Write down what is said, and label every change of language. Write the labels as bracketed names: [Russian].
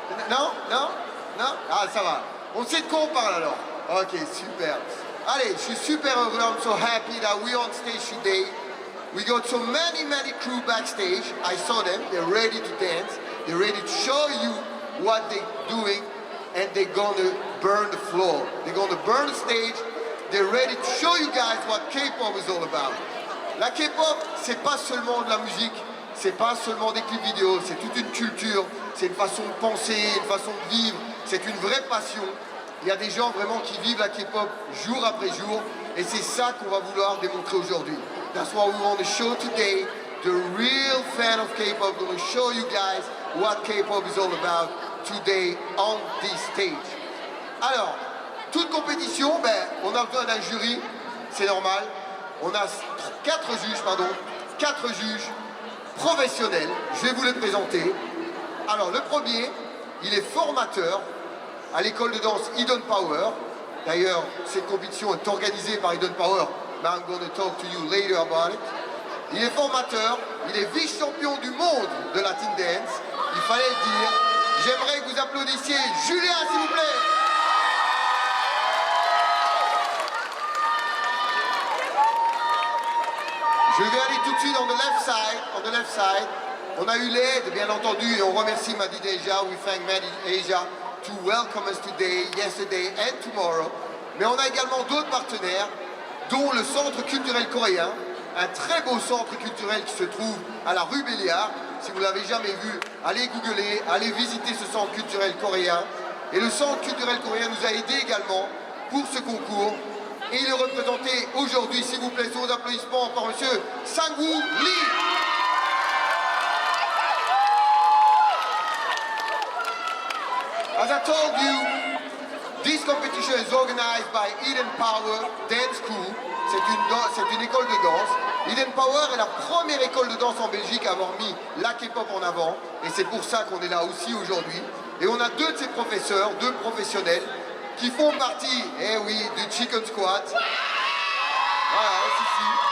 [French] Non? Ah, ça va. On sait de quoi on parle alors. Ok, super. Allez, je suis super heureux. [English] I'm so happy that we're on stage today. We got so many crew backstage. I saw them. They're ready to dance. They're ready to show you what they're doing. And they're gonna burn the floor. They're gonna burn the stage. They're ready to show you guys what K-pop is all about. [French] La K-pop, c'est pas seulement de la musique. C'est pas seulement des clips vidéo, c'est toute une culture, c'est une façon de penser, une façon de vivre, c'est une vraie passion. Il y a des gens vraiment qui vivent la K-pop jour après jour et c'est ça qu'on va vouloir démontrer aujourd'hui. [English] That's what we want to show today. The real fan of K-pop going to show you guys what K-pop is all about today on this stage. [French] Alors, toute compétition, on a besoin d'un jury, c'est normal. On a 4 juges professionnels, je vais vous les présenter. Alors le premier, il est formateur à l'école de danse Hidden Power. D'ailleurs, cette compétition est organisée par Hidden Power, [English] but I'm going to talk to you later about it. [French] Il est formateur, il est vice-champion du monde de Latin Dance. Il fallait le dire. J'aimerais que vous applaudissiez Julien, s'il vous plaît. Je vais aller tout de suite [English] on the left side. [French] On a eu l'aide, bien entendu, et on remercie Madi Deja. [English] We thank Madi Deja to welcome us today, yesterday and tomorrow. [French] Mais on a également d'autres partenaires, dont le Centre culturel coréen, un très beau centre culturel qui se trouve à la rue Béliard. Si vous ne l'avez jamais vu, allez googler, allez visiter ce centre culturel coréen. Et le Centre culturel coréen nous a aidés également pour ce concours. Et il est représenté aujourd'hui, s'il vous plaît, sous vos applaudissements par monsieur Sang-woo Lee. [English] As I told you, this competition is organized by Hidden Power Dance School. [French] C'est une école de danse. Hidden Power est la première école de danse en Belgique à avoir mis la K-pop en avant. Et c'est pour ça qu'on est là aussi aujourd'hui. Et on a 2 de ses professeurs, 2 professionnels, qui font partie, eh oui, du Chicken Squad. Voilà, si.